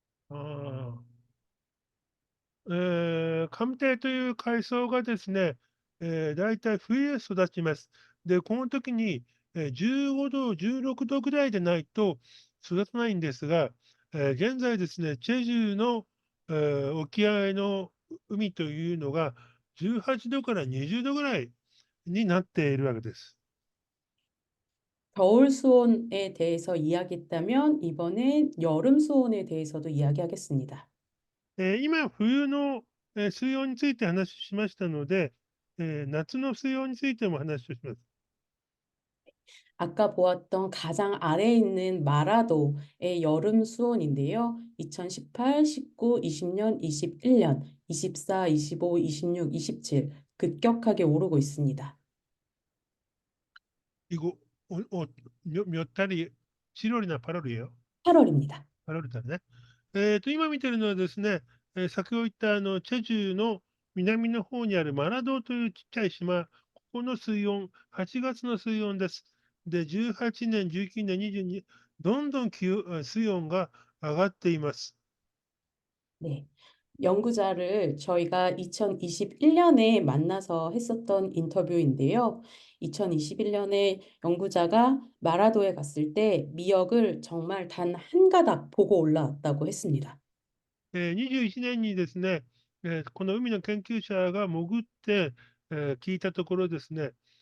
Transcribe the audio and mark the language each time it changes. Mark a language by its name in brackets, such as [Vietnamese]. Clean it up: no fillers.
[Japanese] あカムテという海藻がですね、だいたい冬へ育ちます。で、この時に、15度、16度ぐらいでないと育たないんですが、現在ですね、チェジュの、沖合の海というのが18度から20度ぐらいになっているわけです。 [Korean] 겨울 수온에 대해서 이야기했다면 이번엔 여름 수온에 대해서도 이야기하겠습니다. [Japanese] 今、冬の、水温について話しましたので、夏の水温についても話をします。 [Korean] 아까 보았던 가장 아래에 있는 마라도의 여름 수온인데요. 2018, 19, 20년, 21년, 24, 25, 26, 27 급격하게 오르고 있습니다. 이거 몇 달이 7월이나 8월이에요? 8월입니다. 8월 달ね。 [Japanese] 今見てるのはですね、先ほど言ったチェジュの南の方にあるマラ島というちっちゃい島、ここの水温、8月の水温です。で、18年、19年、22、どんどん水温が上がっています。 [Korean] 네. 연구자를 저희가 2021년에 만나서 했었던 인터뷰인데요. 2021년에 연구자가 마라도에 갔을 때 미역을 정말 단 한 가닥 보고 올라왔다고 했습니다. [Japanese] 21年にですね、この海の研究者が潜って、聞いたところですね、